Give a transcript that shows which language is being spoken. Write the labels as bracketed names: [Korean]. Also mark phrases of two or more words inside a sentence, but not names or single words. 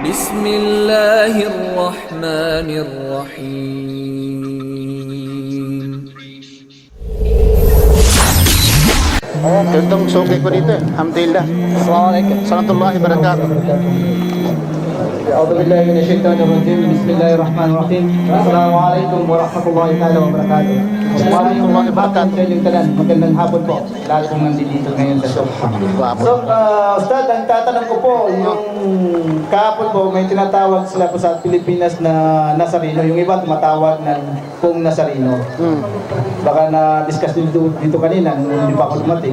[Arabic] بسم الله الرحمن الرحيم. [Filipino] Itong sugay ko dito eh. [Arabic] الحمد لله. السلام عليكم. ورحمة الله وبركاته. أعوذ بالله من الشيطان الرجيم بسم الله الرحمن الرحيم السلام عليكم ورحمة الله تعالى وبركاته. ورحمة الله وبركاته. [Filipino] Sa inyong tanan, magandang hapon po. Lahat pong nandito ngayon sa show. So, Ustad, ang tatanong ko po, yung kahapon po, may tinatawag sila po sa Pilipinas na Nazareno. Yung iba tumatawag ng kung Nazareno. Baka na-discuss dito kanina, nung hindi pa ako dumating.